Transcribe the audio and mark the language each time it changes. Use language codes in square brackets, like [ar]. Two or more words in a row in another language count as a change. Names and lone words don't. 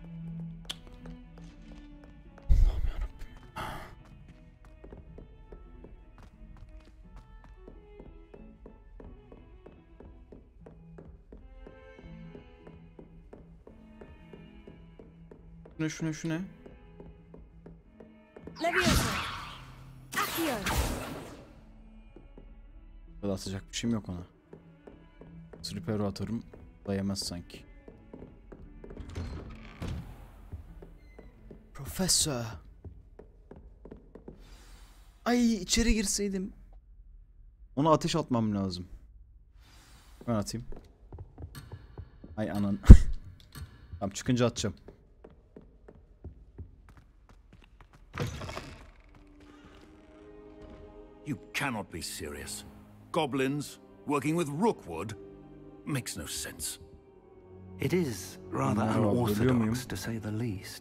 [tr] Allah'ım yarabbim. Şu ne? Leviosa. Accio. Böyle atacak bir şeyim yok ona. Slipero atarım. Dayamaz sanki. Profesör. Ay içeri girseydim. Ona ateş atmam lazım. Ben atayım. Ay anan. Tamam çıkınca atacağım. [en] You cannot be serious. Goblins working with Rookwood makes no sense. It is rather unorthodox, to say the least.